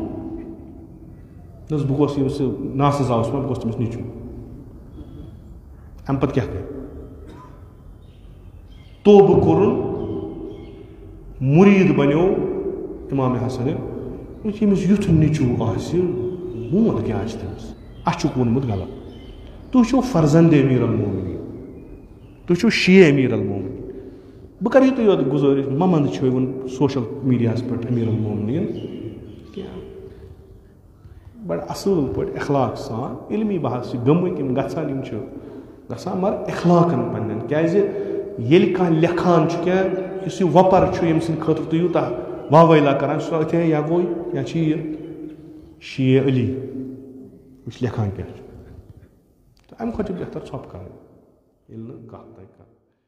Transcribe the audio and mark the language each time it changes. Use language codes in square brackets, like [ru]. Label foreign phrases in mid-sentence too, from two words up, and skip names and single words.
[ks] بہٕ گوس ییٚمِس ناسٕز آوُس بہٕ گوس تٔمِس نیٚچوٗ اَمہِ پتہٕ کیٛاہ کَرِ توبہٕ کوٚرُن مُریٖد بنیو امام حسن ییٚمِس یُتھ نیٚچوٗ آسہِ ووٚن کیٛاہ آسہِ تٔمِس اَسہِ چھُکھ ووٚنمُت غلط تُہۍ چھِو فرزندِ امیر المومنین تُہۍ چھِو شیعہ امیر المومنین بہٕ کرٕ یُتُے یوت گُزٲرِش مہ منٛدچھٲوُن سوشل میٖڈیاہس پٮ۪ٹھ امیر المومنین کینٛہہ بڑٕ اصٕل پٲٹھۍ اخلاق سان علمی بحث چھِ گٔمٕتۍ یِم گژھان یِم چھِ گژھان مگر اخلاقن پننٮ۪ن کیازِ ییٚلہِ کانٛہہ لیکھان چھُ کینٛہہ یُس یہِ وۄپر چھُ ییٚمہِ سٕنٛدِ خٲطرٕ تُہۍ یوٗتاہ واویلا کران سُہ أتھے یا گوٚو یا چھِ یہِ شیعہ علی یُس لیکھان کیٛاہ چھُ تہٕ امہِ کھۄتہٕ چھِ بہتر ژھۄپہٕ کرٕنۍ ییٚلہِ نہٕ کتھ تگہِ کرٕنۍ